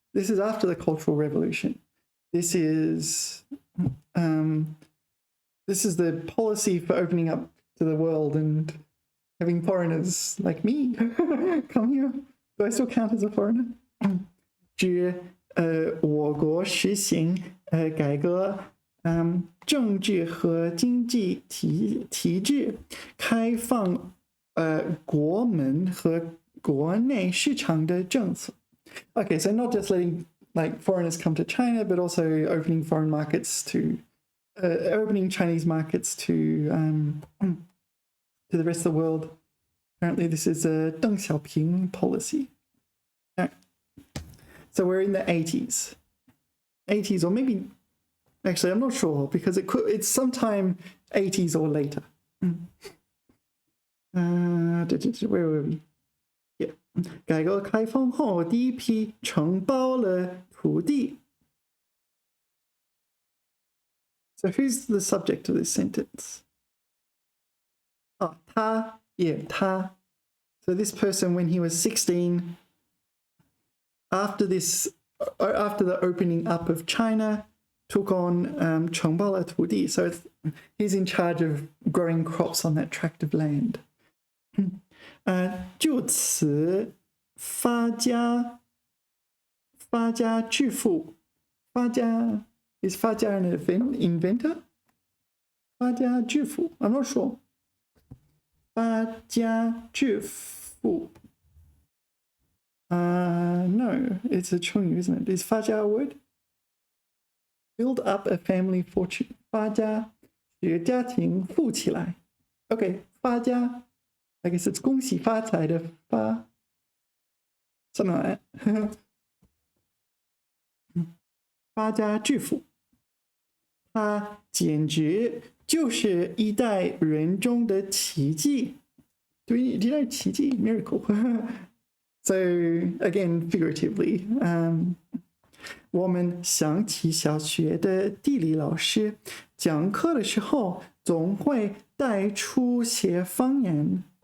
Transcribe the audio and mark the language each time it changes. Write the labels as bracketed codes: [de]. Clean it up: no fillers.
[en] This is after the Cultural Revolution. This is the policy for opening up to the world and having foreigners like me come here. Do I still count as a foreigner? [zh] 指我国实行改革政治和经济体制，开放国门和国内市场的政策。 [en] Okay, so not just letting like foreigners come to China, but also opening foreign markets to opening Chinese markets to the rest of the world. Apparently, this is a Deng Xiaoping policy. Okay. So we're in the 80s, or maybe actually I'm not sure because it's sometime 80s or later. Where were we? Yeah. [zh] 改革开放后，第一批承包了土地。 [en] So who's the subject of this sentence? Oh, 他 Yeah, 他. So this person, when he was 16, after the opening up of China, took on [zh] 承包了土地. [en] So he's in charge of growing crops on that tract of land. [zh] 就此发家致富。 [en] 发家 is 发家 an inventor? 发家致富 I'm not sure. 发家致富 no, it's a 成语 isn't it? Is 发家 a word? Build up a family fortune. [zh] 发家使家庭富起来。 [en] Okay, 发家 I guess it's [zh] 恭喜发财的发 [en] something like that. [zh] 发家致富，他简直就是一代人中的奇迹。 [en] Do you know 奇迹 miracle? So again, figuratively, [zh] 我们想起小学的地理老师讲课的时候，总会带出些方言。